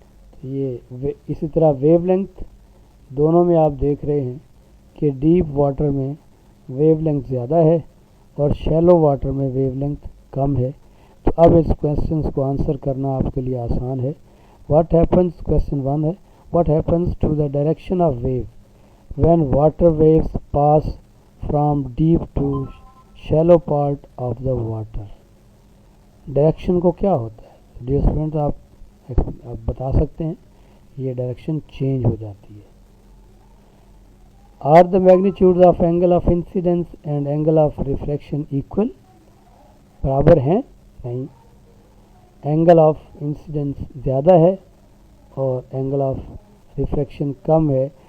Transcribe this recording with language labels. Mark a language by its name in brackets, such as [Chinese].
[Urdu] تو یہ اسی طرح ویو لینتھ دونوں میں آپ دیکھ رہے ہیں کہ ڈیپ واٹر میں ویو لینتھ زیادہ ہے اور شیلو واٹر میں ویو لینتھ کم ہے. تو اب اس کویسچنس کو آنسر کرنا آپ کے لیے آسان ہے. [English] what happens, [Urdu] کویسچن 1 ہے, [English] What happens to the direction of wave when water waves pass from deep to shallow part of the water. [Urdu] Direction کو کیا ہوتا ہے ڈیئر اسٹوڈنٹ, آپ بتا سکتے ہیں. یہ ڈائریکشن چینج ہو جاتی ہے. [English] are the magnitude of angle of incidence and angle of reflection equal, [Urdu] برابر ہیں؟ نہیں, اینگل آف انسیڈنس زیادہ ہے اور اینگل آف ریفلیکشن کم ہے.